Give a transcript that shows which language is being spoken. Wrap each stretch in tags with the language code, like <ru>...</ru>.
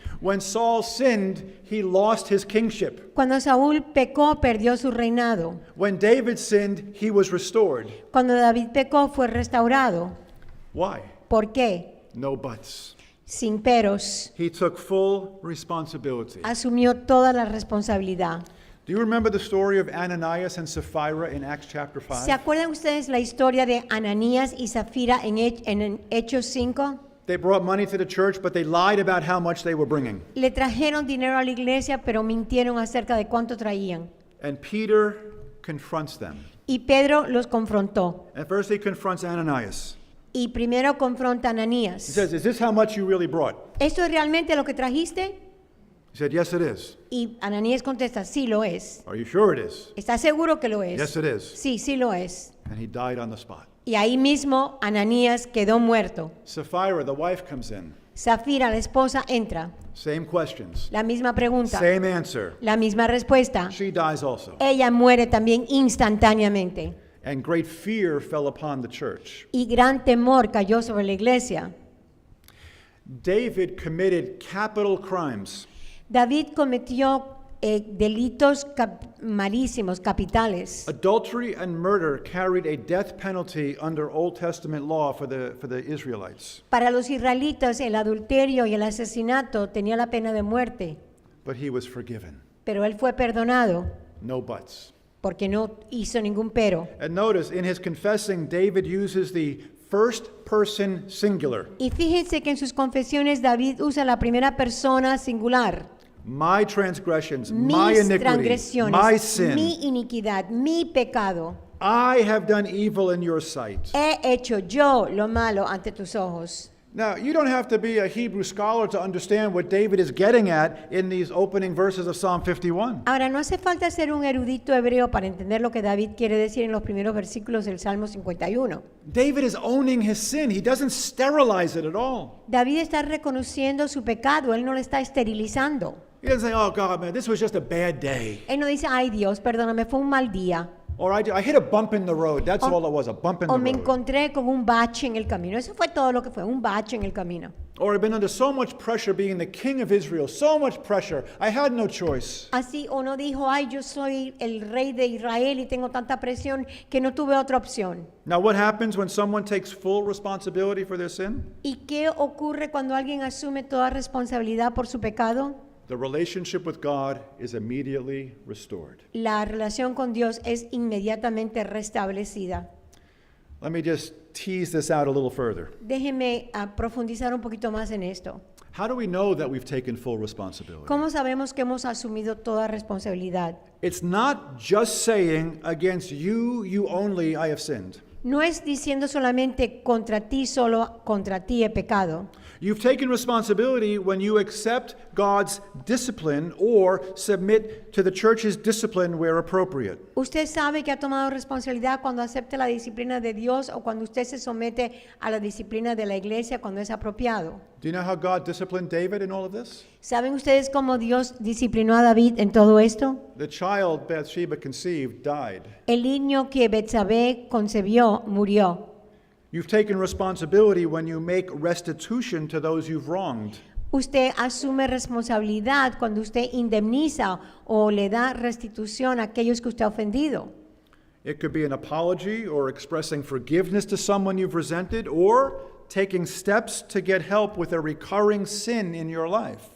<en>When Saul sinned, he lost his kingship.</en> <es>Cuando Saúl pecó, perdió su reinado.</es> <en>When David sinned, he was restored.</en> <es>Cuando David pecó, fue restaurado.</es> <en>Why?</en> <es>¿Por qué?</es> <en>No buts.</en> <es>Sin peros.</es> <en>He took full responsibility.</en> <es>Asumió toda la responsabilidad.</es> <en>Do you remember the story of Ananias and Sapphira in Acts chapter 5?</en> <es>¿Se acuerdan ustedes la historia de Ananías y Zafira en Hechos 5?</es> <en>They brought money to the church, but they lied about how much they were bringing.</en> <es>Le trajeron dinero a la iglesia, pero mintieron acerca de cuánto traían.</es> <en>And Peter confronts them.</en> <es>Y Pedro los confrontó.</es> <en>At first, he confronts Ananias.</en> <es>Y primero confronta a</es> <en>He</en> <es>Ananías.</es> <en>says, Is this how much you really brought?</en> <es>¿Esto es realmente lo que trajiste?</es> <en>He said, Yes, it is.</en> <es>Y Ananías contesta, sí lo es.</es> <en>Are you sure it is?</en> <es>¿Estás seguro que lo es?</es> <en>Yes, it is.</en> <es>Sí, sí lo es.</es> <en>And he died on the spot.</en> <es>Y ahí mismo Ananías quedó muerto.</es> <en>Sapphira, the wife, comes in.</en> <es>Zafira, la esposa, entra.</es> <en>Same questions.</en> <es>La misma pregunta,</es> <en>Same answer.</en> <es>la misma respuesta.</es> <en>She dies also.</en> <es>Ella muere también instantáneamente.</es> <en>And great fear fell upon the church.</en> <es>Y gran temor cayó sobre la iglesia.</es> <en>David committed capital crimes.</en> <es>David cometió delitos malísimos, capitales.</es> <en>Adultery and murder carried a death penalty under Old Testament law for the Israelites.</en> <es>Para los israelitas, el adulterio y el asesinato tenía la pena de muerte,</es> <en>But he was forgiven.</en> <es>pero él fue perdonado</es> <en>No buts.</en> <es>porque no hizo ningún pero.</es> <en>And notice, in his confessing, David uses the first person singular.</en> <es>Y fíjense que en sus confesiones David usa la primera persona singular.</es> <en>My transgressions, my</en> <es>Mis</es> <en>iniquity,</en> <es>transgresiones,</es> <en>my sin.</en> <es>mi iniquidad, mi pecado.</es> <en>I have done evil in your sight.</en> <es>He hecho yo lo malo ante tus ojos.</es> <en>Now, you don't have to be a Hebrew scholar to understand what David is getting at in these opening verses of Psalm 51.</en> <es>Ahora, no hace falta ser un erudito hebreo para entender lo que David quiere decir en los primeros versículos del Salmo 51.</es> <en>David is owning his sin. He doesn't sterilize it at all.</en> <es>David está reconociendo su pecado, él no lo está esterilizando.</es> <en>He doesn't say, oh, God, man, this was just a bad day.</en> <es>Él no dice, ay Dios, perdóname, fue un mal día.</es> <en>Or I hit a bump in the road. That's all it was, a bump in the</en> <es>O me</es> <en>road.</en> <es>encontré con un bache en el camino. Eso fue todo lo que fue, un bache en el camino.</es> <en>Or I've been under so much pressure being the king of Israel, so much pressure. I had no choice.</en> <es>Así, o no dijo, ay, yo soy el rey de Israel y tengo tanta presión que no tuve otra opción.</es> <en>Now, what happens when someone takes full responsibility for their sin?</en> <es>¿Y qué ocurre cuando alguien asume toda responsabilidad por su pecado?</es> <en>The relationship with God is immediately restored.</en> <es>La relación con Dios es inmediatamente restablecida.</es> <en>Let me just tease this out a little further.</en> <es>Déjeme profundizar un poquito más en esto.</es> <en>How do we know that we've taken full responsibility?</en> <es>¿Cómo sabemos que hemos asumido toda responsabilidad?</es> <en>It's not just saying, against you, you only, I have sinned.</en> <es>No es diciendo solamente contra ti, solo contra ti he pecado.</es> <en>You've taken responsibility when you accept God's discipline or submit to the church's discipline where appropriate.</en> <es>Usted sabe que ha tomado responsabilidad cuando acepta la disciplina de Dios o cuando usted se somete a la disciplina de la iglesia cuando es apropiado.</es> <en>Do you know how God disciplined David in all of this?</en> <es>¿Saben ustedes cómo Dios disciplinó a David en todo esto?</es> <en>The child Bathsheba conceived died.</en> <es>El niño que Betsabé concebió murió.</es> <en>You've taken responsibility when you make restitution to those you've wronged.</en> <es>Usted asume responsabilidad cuando usted indemniza o le da restitución a aquellos que usted ha ofendido.</es> <en>It could be an apology or expressing forgiveness to someone you've resented or taking steps to get help with a recurring sin in your life.</en>